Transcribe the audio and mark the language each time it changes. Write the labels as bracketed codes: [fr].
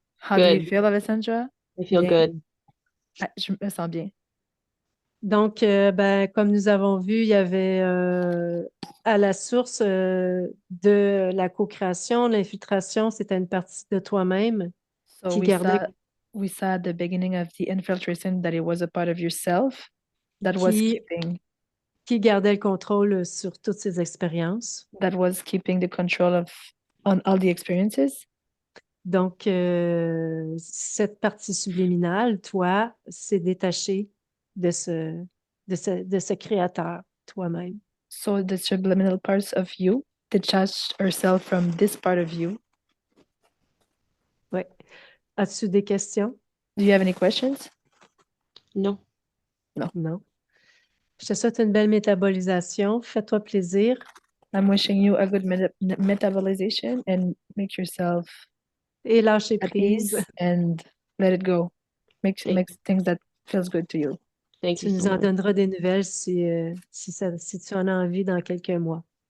[en] How do you Good. feel, Alessandra? I feel [fr] Bien. [en] good. [fr] Ah, je me sens bien. Donc, ben, comme nous avons vu, il y avait à la source de la co-création, l'infiltration, c'était une partie de toi-même [en] So [fr] qui [en] we [fr] gardait, [en] saw at the beginning of the infiltration that it was a part of yourself that was [fr] qui, [en] keeping [fr] qui gardait le contrôle sur toutes ces expériences. [en] the control on all the experiences. [fr] Donc, cette partie subliminale, toi, s'est détachée de ce créateur, toi-même. [en] So the subliminal parts of you detached herself from this part of you. [fr] Oui. As-tu des questions? [en] Do you have any questions? No. [fr] Non. Je te souhaite une belle métabolisation. Fais-toi plaisir. [en] I'm wishing you a good metabolization and make yourself [fr] Et lâcher [en] at [fr] prise. [en] ease and let it go. Make things that feels good to you. Thank [fr] Tu [en] you [fr] nous [en] so [fr] en [en] much. [fr] donneras des nouvelles si tu en as envie dans quelques mois.